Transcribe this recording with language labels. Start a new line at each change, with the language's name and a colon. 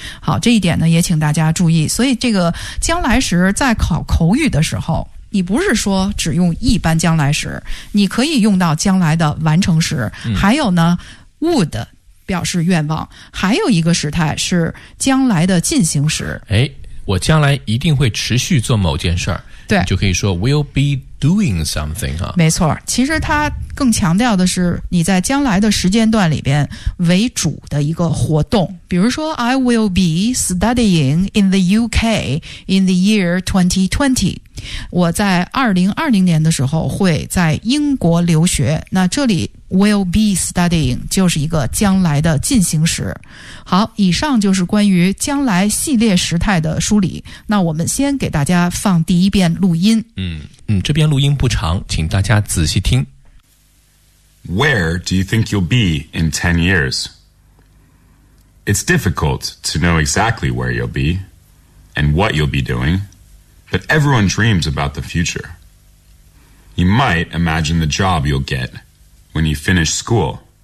Chinese: 好，这一点呢也请大家注意。所以这个将来时在考口语的时候，你不是说只用一般将来时，你可以用到将来的完成时、还有呢 would表示愿望，还有一个时态是将来的进行时。哎，我将来一定会持续做某件事儿，对，你就可以说 will be doing something 啊。没错，其实它更强调的是你在将来的时间段里边为主的一个活动。
English: 比如说 I will be studying in the UK in the year 2020.
Chinese: 我在2020年的时候会在英国留学。那这里 will be studying 就是一个将来的进行时。好，以上就是关于将来系列时态的梳理。那我们先给大家放第一遍录音。这边录音不长，请大家仔细听。
English: Where do you think you'll be in 10 years? It's difficult to know exactly where you'll be and what you'll be doing, but everyone dreams about the future. You might imagine the job you'll get when you finish school.